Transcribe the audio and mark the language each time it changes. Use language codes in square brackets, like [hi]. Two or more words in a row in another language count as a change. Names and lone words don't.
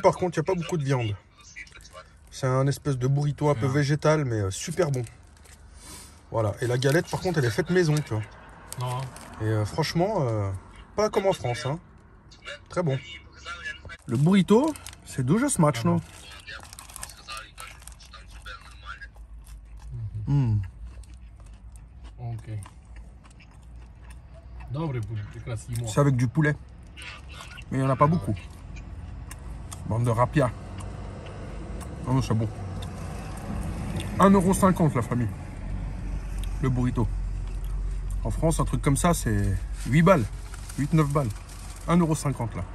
[fr] Par contre, il n'y a pas beaucoup de viande. C'est un espèce de burrito un peu végétal, mais super bon. Voilà, et la galette par contre elle est faite maison, tu vois. Non. Et franchement, pas comme en France, hein. Très bon. Le burrito, c'est [uk] дуже смачно. Окей. Добре буде, якраз їмо. [fr] C'est avec du poulet. Mais il n'y en a pas beaucoup. Bande de rapia. Oh, c'est bon. 1,50 € la famille. Le burrito. En France, un truc comme ça, c'est 8 balles. 8-9 balles. 1,50 € là.